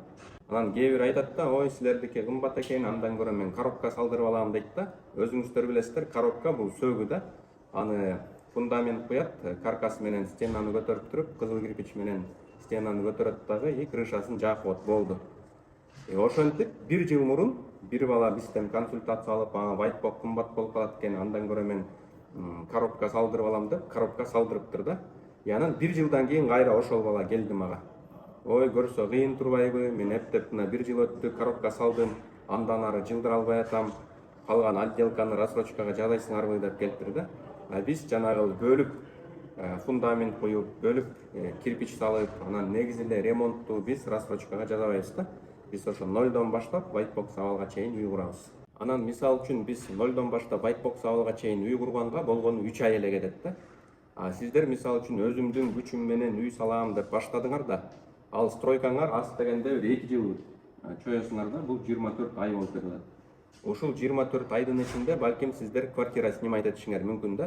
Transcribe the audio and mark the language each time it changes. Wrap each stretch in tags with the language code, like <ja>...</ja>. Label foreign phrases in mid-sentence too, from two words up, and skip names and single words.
<ky>Анан кээ бир айтат да, ой силердики кымбат экен, андан көрө мен коробка салдырып алам дейт да. Өзүңүздөр билесиздер, коробка бул сөгү да. Аны фундамент куят, каркас менен стенаны көтөрүп туруп, кызыл кирпич менен стенаны көтөрөт дагы и крышасын жаапып болду. Ошентип 1 жыл мурун бир бала бизден консультация алып,</ky> <en>white box</en> <ky>кымбат болуп калат экен, андан көрө мен коробка салдырып алам деп, коробка салдырыптыр да. Анан 1 жылдан кийин кайра ошол бала келди мага. Ой, көрсө кыйын турбайбы? Мен эптеп мына 1 жыл өттү, коробка салдым, андан ары жылдыра албай атам. Калган отделканы рассрочкага жазайсыңарбы деп келиптир да. Биз жанагы бөлүп фундамент коюп, бөлүп кирпич салып, анан негизи эле ремонтту биз рассрочкага жазабайбыз да. Биз ошо нолдон баштап</ky> <en>white box</en> <ky>абалга чейин үй курабыз. Анан мисалы үчүн биз нолдон баштап</ky> <en>white box</en> <ky>абалга чейин үй курганга болгону 3 ай эле кетет да. Сиздер мисалы үчүн өзүмдүн күчүм менен үй салам деп баштадыңар да, ал стройкаңар аз дегенде 2 жыл чоесуңар да, бул 24 ай болуп кетет. Ушул 24 айдын ичинде балким сиздер</ky> <ru>квартира снимать</ru> <ky>этишиңер мүмкүн да.</ky>